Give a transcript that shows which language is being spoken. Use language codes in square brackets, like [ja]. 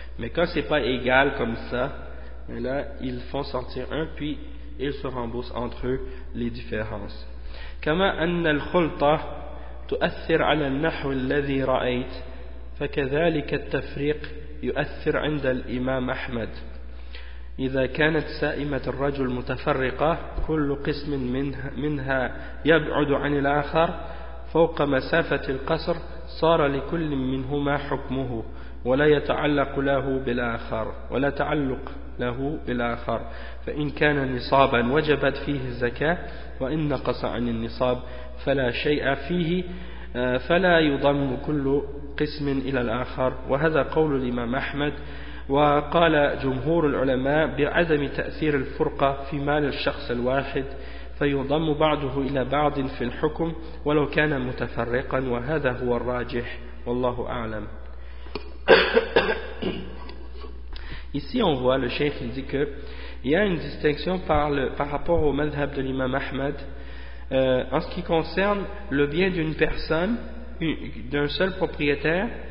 [fr] Mais quand c'est pas égal comme ça, là ils font sortir un, puis ils se remboursent entre eux les différences. [ar] كما أن الخلطة تؤثر على النحو الذي رأيت، فكذلك التفريق يؤثر عند الإمام أحمد. إذا كانت سائمة الرجل متفرقة، كل قسم منها يبعد عن الآخر فوق مسافة القصر، صار لكل منهما حكمه. ولا يتعلق له بالآخر ولا تعلق له بالآخر فإن كان نصابا وجبت فيه الزكاة وإن نقص عن النصاب فلا شيء فيه فلا يضم كل قسم إلى الآخر وهذا قول الإمام أحمد وقال جمهور العلماء بعدم تأثير الفرقة في مال الشخص الواحد فيضم بعضه إلى بعض في الحكم ولو كان متفرقا وهذا هو الراجح والله أعلم. [fr] Ici on voit le cheikh, il dit que il y a une distinction par rapport au madhhab de l'imam Ahmad en ce qui concerne le bien d'une personne, d'un seul propriétaire